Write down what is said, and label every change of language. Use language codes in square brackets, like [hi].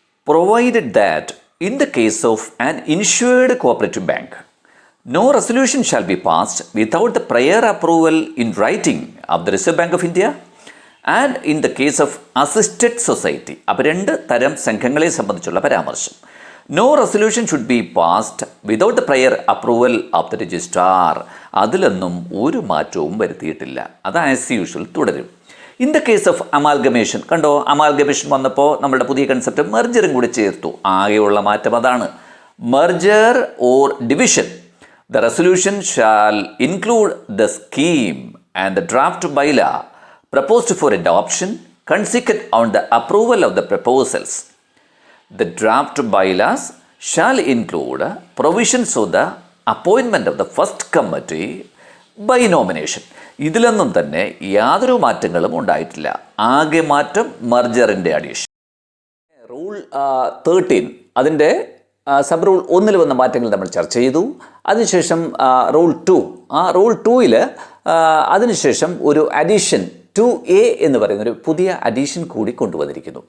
[en] Provided that in the case of an insured cooperative bank, no resolution shall be passed without the prior approval in writing of the Reserve Bank of India and in the case of assisted society. [ml] അപ്പോൾ 2 തരം സംഘങ്ങളെ സംബന്ധിച്ചുള്ള പരാമർശം. [en] No resolution should be passed without the prior approval of the registrar. [ml] അതിലൊന്നും ഒരു മാറ്റവും വരുത്തിയിട്ടില്ല. അത് [en] as usual [ml] തുടരും. [en] in the case of [ml] amalgamation, കണ്ടോ, അമാൽഗമേഷൻ വന്നപ്പോൾ നമ്മുടെ പുതിയ കൺസെപ്റ്റ് മെർജറും കൂടി ചേർത്തു. ആകെയുള്ള മാറ്റം അതാണ്. [en] Merger or division, the resolution shall include the scheme and the draft bylaw proposed for adoption consequent on the approval of the proposals. The draft bylaws shall include provisions of the appointment of the first committee by nomination. [ml] ഇതിലൊന്നും തന്നെ യാതൊരു മാറ്റങ്ങളും ഉണ്ടായിട്ടില്ല. ആകെ മാറ്റം മെർജറിൻ്റെ addition. Rule 13 അതിൻ്റെ sub rule 1 വന്ന മാറ്റങ്ങൾ നമ്മൾ ചർച്ച ചെയ്തു. അതിനുശേഷം റൂൾ 2, ആ റൂൾ 2 അതിനുശേഷം ഒരു അഡീഷൻ 2A എന്ന് പറയുന്ന ഒരു പുതിയ അഡീഷൻ കൂടി കൊണ്ടുവന്നിരിക്കുന്നു.